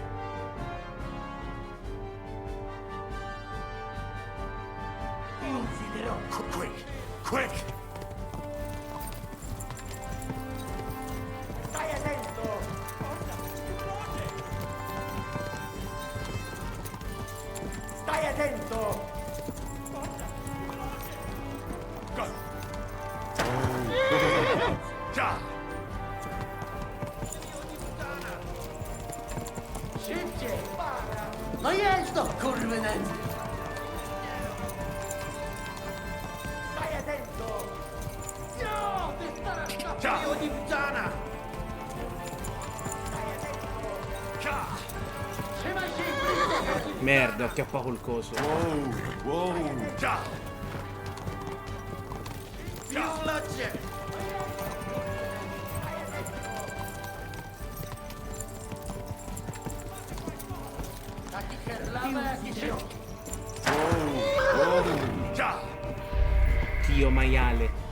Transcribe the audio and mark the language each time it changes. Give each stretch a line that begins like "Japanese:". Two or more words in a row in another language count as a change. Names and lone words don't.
Italian: Io ucciderò. Quick! Stai attento! Stai attento!
Polish: Szybciej! No jest to, kurwy nędzy!
Italian: Stai attento!
Polish: No, ty stara szkapio
Italian: di puttana! Stai attento!
Polish: Trzymaj się i blisko!
Italian: Merda, ho acchiappato il coso. Più veloce! Dio maiale.